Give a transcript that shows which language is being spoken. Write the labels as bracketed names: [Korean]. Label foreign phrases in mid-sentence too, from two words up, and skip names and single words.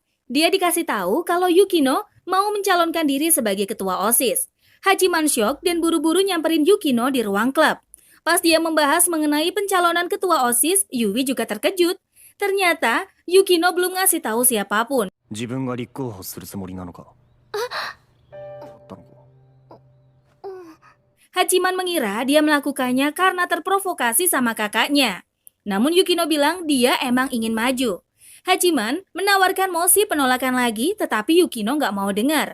[Indonesian] Dia dikasih tahu kalau Yukino mau mencalonkan diri sebagai ketua OSIS. Hachiman syok dan buru-buru nyamperin Yukino di ruang klub. Pas dia membahas mengenai pencalonan ketua OSIS, Yui juga terkejut. Ternyata, Yukino belum ngasih tahu siapapun. [Japanese] 自分が立候補するつもりなのか。 [Indonesian] Hachiman mengira dia melakukannya karena terprovokasi sama kakaknya. Namun Yukino bilang dia emang ingin maju. Hachiman menawarkan mosi penolakan lagi, tetapi Yukino nggak mau dengar.